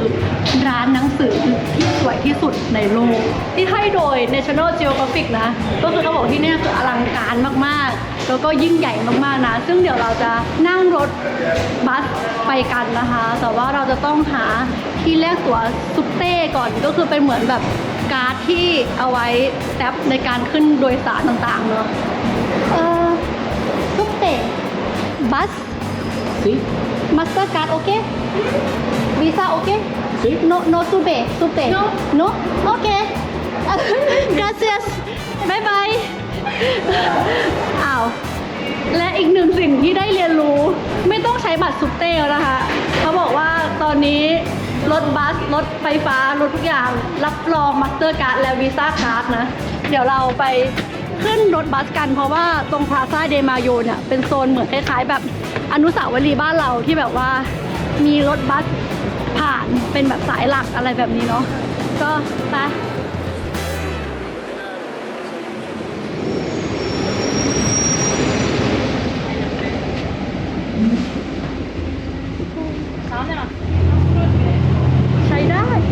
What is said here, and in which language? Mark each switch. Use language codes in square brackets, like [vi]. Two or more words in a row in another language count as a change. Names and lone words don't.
[th] ร้านหนังสือที่สวยที่สุดในโลกที่ให้โดย National Geographic นะก็คือเขาบอกที่นี่คืออลังการมากๆแล้วก็ยิ่งใหญ่มากๆนะซึ่งเดี๋ยวเราจะนั่งรถบัสไปกันนะคะแต่ว่าเราจะต้องหาที่แลกตั๋วซุปเต้ก่อนก็คือเป็นเหมือนแบบการ์ดที่เอาไว้แท็บในการขึ้นโดยสารต่างๆเนาะซุปเต้บัส [es] Sí, [th] Mastercard โอเค Visa โอเค [es] sí. No sube no okay gracias [en] bye bye [th] อ้าวและอีกหนึ่งสิ่งที่ได้เรียนรู้ไม่ต้องใช้บัตรซุปเต้แล้วนะคะเขา บอกว่าตอนนี้รถบัสรถไฟฟ้ารถทุกอย่างรับรอง Mastercard และ Visa Card นะเดี๋ยวเราไปขึ้นรถบัสกันเพราะว่าตรงพลาซ่าเดมาโยเนี่ยเป็นโซนเหมือนคล้ายๆแบบอนุสาวรีย์บ้านเราที่แบบว่ามีรถบัสผ่านเป็นแบบสายหลักอะไรแบบนี้เนาะก็ไปใช้ได้